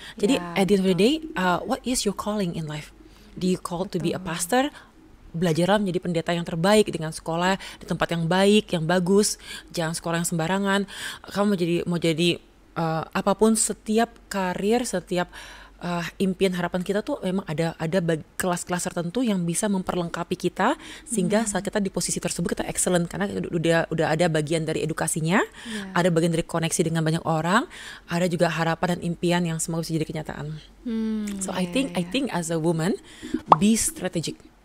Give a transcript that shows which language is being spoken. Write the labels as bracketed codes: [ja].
[en] Jadi at the end of the day, what is your calling in life? Do you call to be a pastor? [id] Belajarlah menjadi pendeta yang terbaik dengan sekolah di tempat yang baik, yang bagus. Jangan sekolah yang sembarangan. Kamu mau jadi apapun, setiap karir, setiap impian harapan kita tuh memang ada kelas-kelas tertentu yang bisa memperlengkapi kita sehingga saat kita di posisi tersebut kita excellent, karena udah ada bagian dari edukasinya, ada bagian dari koneksi dengan banyak orang, ada juga harapan dan impian yang semoga bisa jadi kenyataan. [en] So I think as a woman, be strategic.